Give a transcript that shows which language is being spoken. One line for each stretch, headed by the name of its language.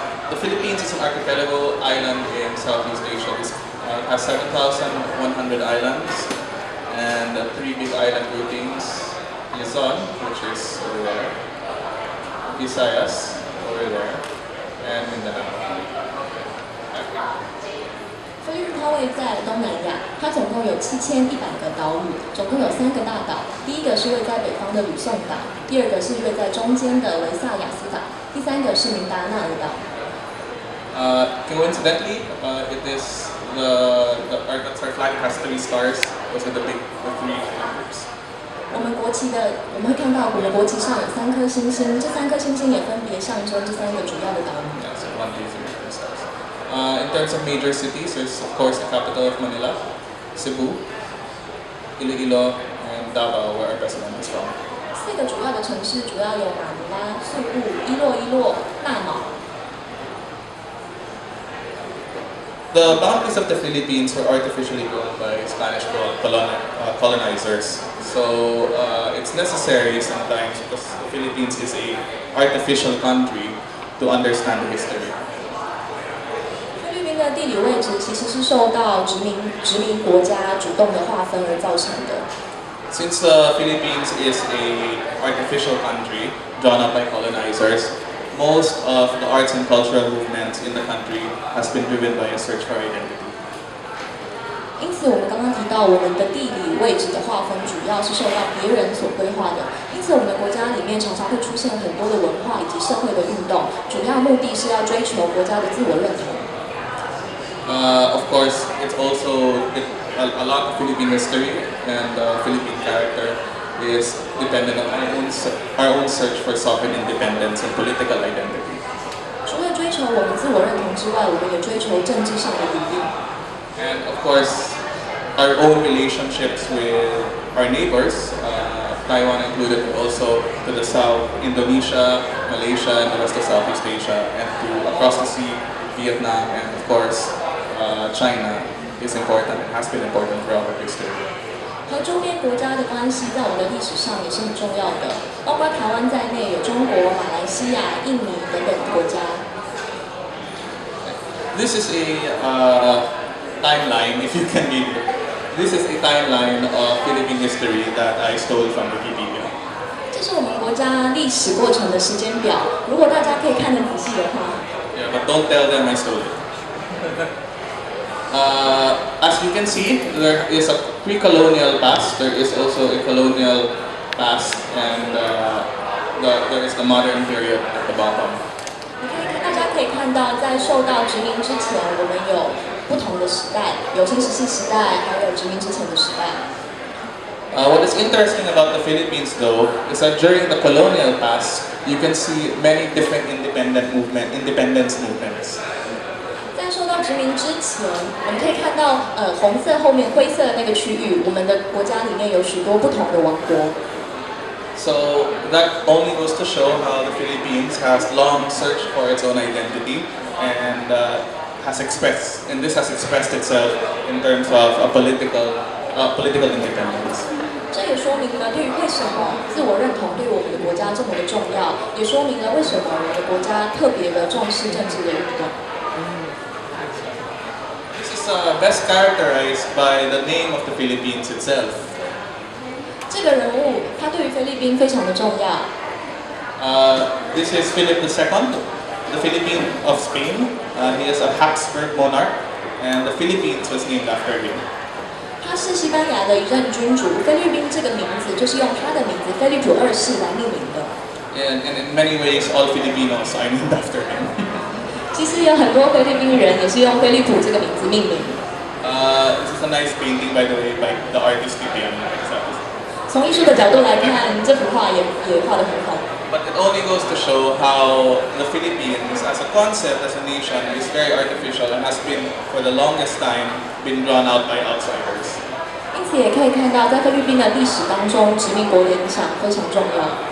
English: The Philippines is an archipelago island in Southeast Asia. It has 7,100 islands and three big island groupings: Luzon, which is over there, Visayas, over there, and Mindanao.
Chinese: 菲律宾它位在东南亚，它总共有7100个岛屿，总共有3个大岛。第一个是位在北方的吕宋岛，第二个是位在中间的维萨亚斯岛，第三个是明达纳尔岛。
English: Coincidentally, it is our flag has 3 stars. Those are the three groups.
Chinese: 我们会看到我们国旗上有3颗星星，这3颗星星也分别象征这3个主要的岛屿。
English: Yeah, so 1, 2, 3 stars. In terms of major cities, there's of course the capital of Manila, Cebu, Iloilo, and Davao, where our president is from.
Chinese: 4个主要的城市主要有马尼拉、宿务、伊洛、大马。
English: The boundaries of the Philippines were artificially grown by Spanish colonizers. So it's necessary sometimes, because the Philippines is an artificial country, to understand the history.
Chinese: 菲律宾的地理位置其实是受到殖民国家主动的划分而造成的。
English: Since the Philippines is an artificial country drawn up by colonizers, most of the arts and cultural movements in the country has been driven by a search for identity.
Chinese: 因此，我们刚刚提到我们的地理位置的划分，主要是受到别人所规划的。因此，我们的国家里面常常会出现很多的文化以及社会的运动，主要目的是要追求国家的自我认同。
English: Of course, it's also a lot of Philippine history and Philippine character is dependent on our own search for sovereign independence and political identity.
Chinese: 除了追求我们自我认同之外，我们也追求政治上的独立。
English: And of course, our own relationships with our neighbors Taiwan included, but also to the south, Indonesia, Malaysia, and the rest of Southeast Asia, and to across the sea, Vietnam, and of course, China is important and has been important throughout our history.
Chinese: 和周边国家的关系在我们的历史上也是很重要的，包括台湾在内，有中国、马来西亚、印尼等等国家。
English: This is a timeline, if you can read it. This is a timeline of Philippine history that I stole from Wikipedia.
Chinese: 这是我们国家历史过程的时间表，如果大家可以看得仔细的话。
English: Yeah, but don't tell them I stole it. As you can see, there is a pre-colonial past, there is also a colonial past, and there is the modern period at the bottom.
Chinese: 大家可以看到，在受到殖民之前，我们有不同的时代，有新石器时代，还有殖民之前的时代。
English: What is interesting about the Philippines, though, is that during the colonial past, you can see many different independence movements.
Chinese: 在受到殖民之前，我们可以看到，红色后面灰色的那个区域，我们的国家里面有许多不同的王国。
English: So that only goes to show how the Philippines has long searched for its own identity and this has expressed itself in terms of a political independence.
Chinese: 这也说明了对于为什么自我认同对我们的国家这么的重要，也说明了为什么我们的国家特别的重视政治的运动。
English: This is best characterized by the name of the Philippines itself.
Chinese: 这个人物他对于菲律宾非常的重要。
English: This is Philip II, the Philippine of Spain. He is a Habsburg monarch, and the Philippines was named after him.
Chinese: 他是西班牙的一任君主，菲律宾这个名字就是用他的名字菲利普2世来命名的。
English: And in many ways, all Filipinos are named after him.
Chinese: 其实有很多菲律宾人也是用菲利普这个名字命名。
English: This is a nice painting, by the way, by the artist Hufana.
Chinese: 从艺术的角度来看，这幅画也画得很好。
English: But it only goes to show how the Philippines, as a concept, as a nation, is very artificial and has been, for the longest time, been drawn out by outsiders.
Chinese: 因此也可以看到，在菲律宾的历史当中，殖民国的影响非常重要。